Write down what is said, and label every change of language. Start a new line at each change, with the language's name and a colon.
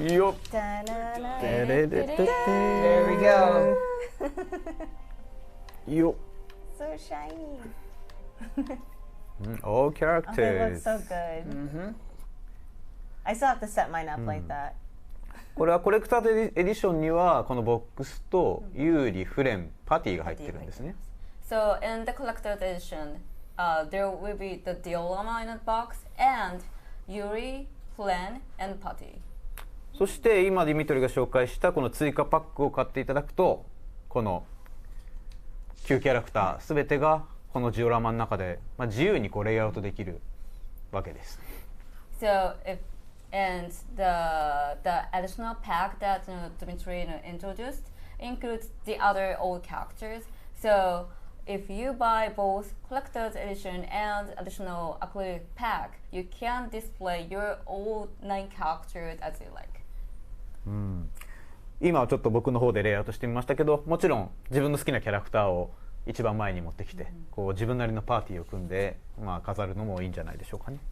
English: Yup. There we go. Yup. So shiny. All characters. They look so good. I still have to set mine up like that.
Japanese: これはコレクターエディションにはこのボックスとユーリ、フレン、パティが入ってるんですね。
English: So in the collector's edition, there will be the diorama in the box and Yuri, Flen, and Patty.
Japanese: そして今ディミトリが紹介したこの追加パックを買っていただくと、この9キャラクターすべてがこのジオラマの中で、自由にレイアウトできるわけです。
English: So if and the additional pack that Dmitry introduced includes the other old characters. So if you buy both collector's edition and additional acrylic pack, you can display your old 9 characters as you like.
Japanese: 今はちょっと僕の方でレイアウトしてみましたけど、もちろん自分の好きなキャラクターを一番前に持ってきて、こう自分なりのパーティーを組んで、まあ飾るのもいいんじゃないでしょうかね。